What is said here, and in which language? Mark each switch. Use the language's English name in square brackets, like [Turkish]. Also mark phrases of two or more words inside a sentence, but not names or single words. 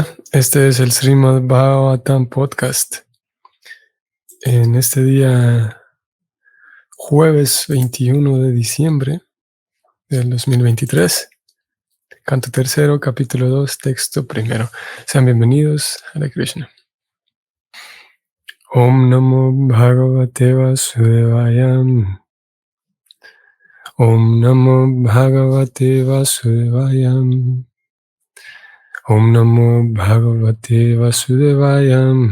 [Spanish] Este es el Srimad Bhagavatam Podcast. En este día, jueves 21 de diciembre del 2023, canto tercero, capítulo 2, texto primero. Sean bienvenidos, [Sanskrit] Hare Krishna. Om Namo Bhagavate Vasudevaya. Om Namo Bhagavate Vasudevaya. Om Namo Bhagavate Vasudevaya.